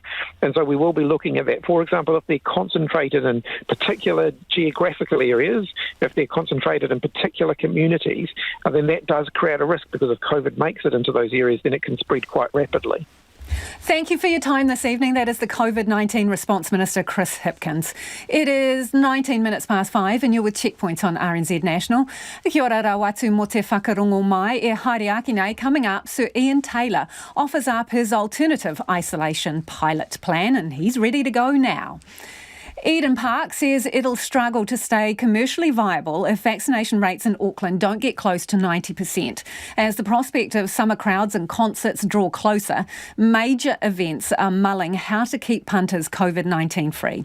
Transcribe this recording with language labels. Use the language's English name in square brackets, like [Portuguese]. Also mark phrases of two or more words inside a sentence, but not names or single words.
[English] And so we will be looking at that. For example, if they're concentrated in particular geographical areas, if they're concentrated in particular communities, then that does create a risk, because if COVID makes it into those areas, then it can spread quite rapidly. Thank you for your time this evening. That is the COVID-19 Response Minister, Chris Hipkins. It is 19 minutes past 5 and you're with Checkpoint on RNZ National. [Māori] Kia ora rawatu mo te whakarongo mai e haere aki nei. [English] Coming up, Sir Ian Taylor offers up his alternative isolation pilot plan and he's ready to go now. Eden Park says it'll struggle to stay commercially viable if vaccination rates in Auckland don't get close to 90%. As the prospect of summer crowds and concerts draw closer, major events are mulling how to keep punters COVID-19 free.